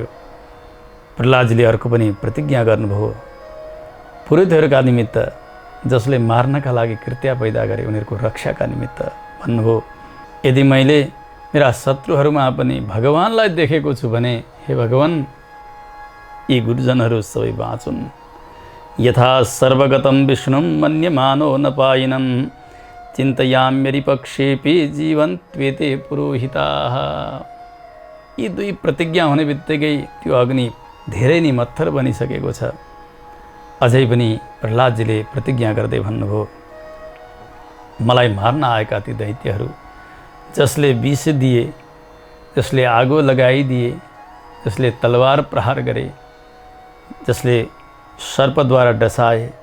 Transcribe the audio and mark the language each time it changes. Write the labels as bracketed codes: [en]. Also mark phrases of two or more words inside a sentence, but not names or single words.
[ne] प्रहलादजीले अर्को पनि प्रतिज्ञा गर्नुभयो, पुरोहितहरूका निमित्त, जसले मार्नका लागि कृत्य पैदा गरे उनीहरूको रक्षाका निमित्त भन्नुभयो, यदि मैले मेरा शत्रुहरूमा पनि भगवानलाई देखेको छु भने हे भगवान, यी गुरुजनहरू सबै बाँचुन्। [sa] यथा सर्वगतं विष्णुं मन्यमानो न पायिनं चिन्तयाम्यरि पक्षेपि जीवन्त्वेते पुरोहिताः। [ne] यी दुई प्रतिज्ञा हुने बित्तिकै त्यो अग्नि धेरै नै मत्थर बनिसकेको छ। अझै पनि प्रहलादजीले प्रतिज्ञा गर्दै भन्नुभयो, मलाई मार्न आएका ती दैत्यहरू, जसले विष दिए, जसले आगो लगाइदिए, जसले तलवार प्रहार गरे, जसले सर्पद्वारा डसाए,